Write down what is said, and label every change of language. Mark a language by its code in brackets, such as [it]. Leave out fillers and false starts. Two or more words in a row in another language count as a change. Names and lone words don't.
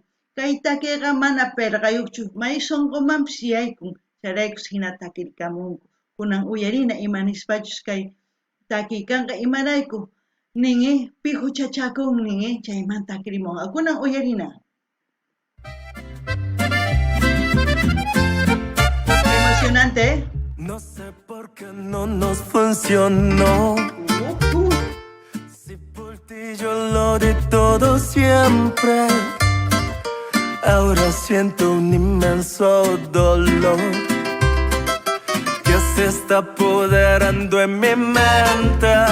[qu] Kay takiyqa mana perqayuqchu, may sonqomanpis yaykun, charaykus hina takirkamunku. Kunan uyarina imanispachus kay takiykanqa imarayku, ningi pijuchachakun ningi, chayman takirimunqa. Kunan uyarina. [es] apasionante, ¿eh? No sé por qué no nos funcionó. Si por ti yo lo di todo siempre, ahora siento un inmenso dolor que se está apoderando en mi mente.